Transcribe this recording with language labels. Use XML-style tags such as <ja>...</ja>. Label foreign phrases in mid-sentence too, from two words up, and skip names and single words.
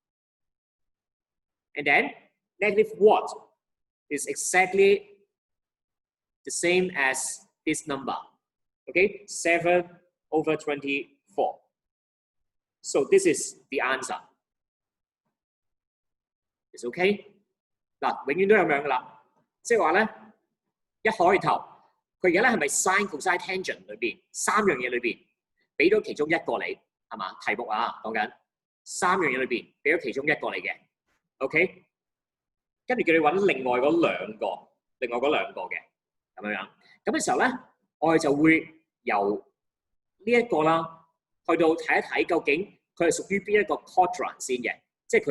<en>And then negative what is exactly the same as this number. Okay, 7/24. So this is the answer. It's okay?</en> <yue>嗱，永遠都係咁樣噶啦，即係話咧，一開頭佢而家咧係咪</yue> <en>sin、cosine、tangent</en> <yue>裏邊三樣嘢裏邊俾咗其中一個你係嘛？題目啊講緊三樣嘢裏邊俾咗其中一個你嘅 ，OK？跟住叫你揾另外嗰兩個嘅咁樣樣。咁嘅時候咧，我哋就會由呢一個啦，去到睇一睇究竟佢係屬於邊一個 quadrant 先嘅，即係</yue>